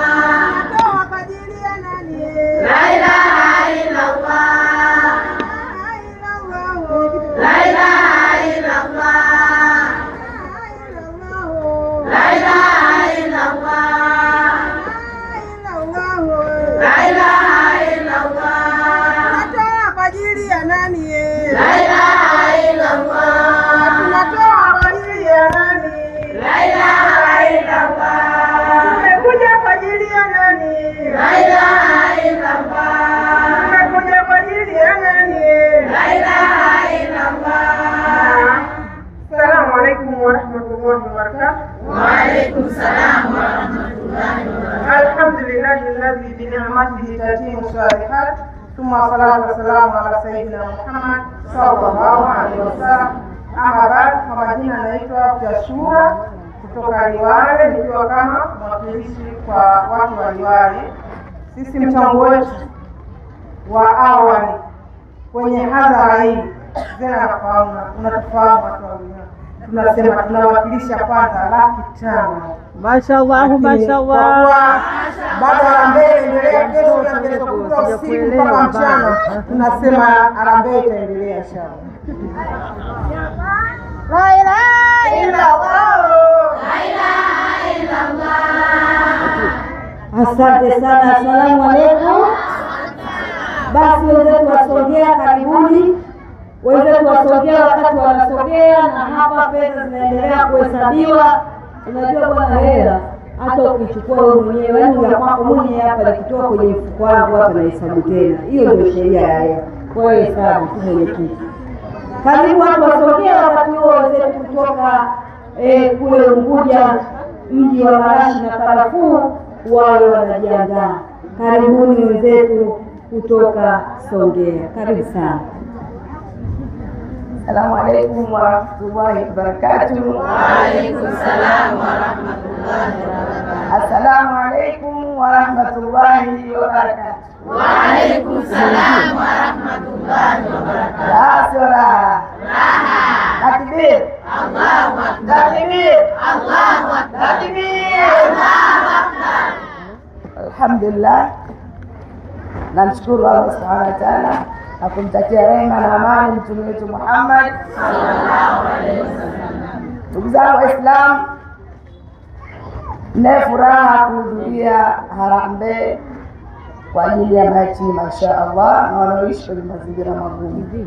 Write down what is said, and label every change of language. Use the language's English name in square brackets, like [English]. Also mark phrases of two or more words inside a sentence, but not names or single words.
[Arabic] لا إله إلا الله. لا إله إلا الله. لا إله إلا الله. لا إله إلا الله. [Swahili] Tunatoa kwa ajili ya nani? [Arabic] لا إله إلا الله. [Swahili] Tunatoa kwa ajili ya nani? [Arabic] لا إله إلا الله. [Swahili] Tumekuja kwa ajili ya nani? [Arabic] لا إله إلا الله. [Swahili] Tumekuja kwa ajili ya nani? [Arabic] لا إله إلا الله. السلام عليكم ورحمة الله وبركاته. وعليكم السلام ورحمة الله وبركاته. الحمد لله الذي بنعمته تتم الصالحات. ثم الصلاة والسلام على سيدنا محمد صلى الله عليه وسلم. أما بعد, [Swahili] kwa majina naitwa Tashura kutoka Liwale, nikiwa kama mwakilishi kwa watu wa Liwale. Sisi mchango wetu wa awali kwenye hadhara hii, zena nafahamu, unatufahamu watu wa Liwale, tunasema tunawakilisha kwanza 500,000. [Arabic] ما شاء الله، ما شاء الله. [Swahili] Baada ya harambee endelea kesho na kesho kutwa usiku mpaka mchana, tunasema harambee itaendelea inshallah. [Arabic] لا إله إلا الله. لا إله إلا الله. [Swahili] Asante sana. [Arabic] السلام عليكم. [Swahili] Basi wenzetu wasogea, karibuni. Wenzetu wasogea, wakati wanasogea na hapa pesa zinaendelea kuhesabiwa. Unajua bwana, hela hata ukichukua wewe mwenyewe, yaani ya kwako mwenyewe hapa nikitoa kwenye mfuko wangu hapa na hesabu tena. Hiyo ndio sheria ya hela. Kwa hiyo hesabu tu mwenyekiti. Karibu watu wasogea, wakati huo wenzetu kutoka kule Unguja, mji wa marashi na karafuu, wao wanajiandaa. Karibuni wenzetu kutoka Songea. Karibu sana. [Arabic] السلام عليكم ورحمة الله وبركاته. وعليكم السلام ورحمة الله وبركاته. السلام عليكم ورحمة الله وبركاته. وعليكم السلام ورحمة الله وبركاته. Raha. تكبير. الله أكبر. تكبير. الله أكبر. تكبير. الله أكبر. الحمد لله. [Swahili] Namshukuru Allah [Arabic] سبحانه وتعالى [Swahili] na kumtakia rehema na amani mtume wetu Muhammad [Arabic] صلى الله عليه وسلم. [Swahili] Ndugu zangu Waislamu, nina furaha kuhudhuria harambee kwa ajili ya mayatima inshallah na wanaoishi kwenye mazingira magumu.